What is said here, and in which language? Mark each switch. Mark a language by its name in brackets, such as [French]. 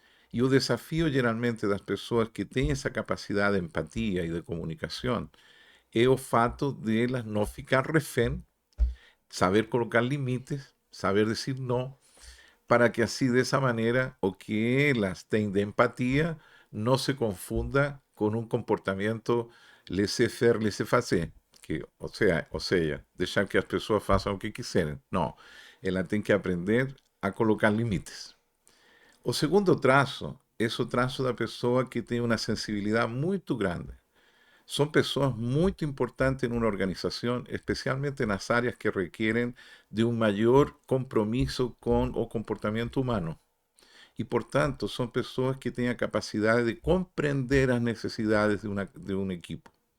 [Spanish] Y el desafío generalmente de las personas que tienen esa capacidad de empatía y de comunicación es el fato de las no [Portuguese] ficar refén, [Spanish] saber colocar límites, saber decir no, para que así de esa manera o que las tengan de empatía no se confunda con un comportamiento laissez-faire, laissez-passer, que, o sea, [Portuguese] deixar que as pessoas façam o que quiserem. Não, ela tem que aprender a colocar limites. O segundo traço é o traço da pessoa que tem uma sensibilidade muito grande. [Spanish] Son personas muy importantes en una organización, especialmente en las áreas que requieren de un mayor compromiso con el comportamiento humano. Y por tanto, son personas que tienen capacidad de comprender las necesidades de un equipo.